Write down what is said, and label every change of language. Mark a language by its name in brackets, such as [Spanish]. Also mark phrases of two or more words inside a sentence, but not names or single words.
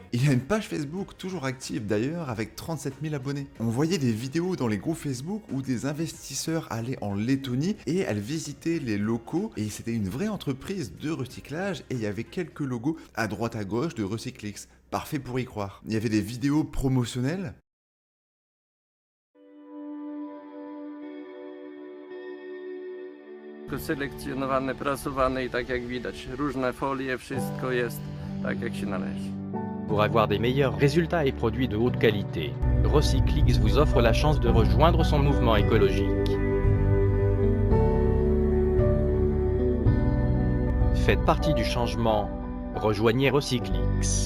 [French] Il y a une page Facebook toujours active d'ailleurs avec 37 000 abonnés. On voyait des vidéos dans les groupes Facebook où des investisseurs allaient en Lettonie et elles visitaient les locaux et c'était une vraie entreprise de recyclage et il y avait quelques logos à droite à gauche de Recyclix. Parfait pour y croire. Il y avait des vidéos promotionnelles. [Polish] Selekcjonowane, prasowane i tak jak widać, różne folie, wszystko jest tak jak się należy. [French] Pour avoir des meilleurs résultats et produits de haute qualité, Recyclix vous offre la chance de rejoindre son mouvement écologique. Faites partie du changement, rejoignez Recyclix.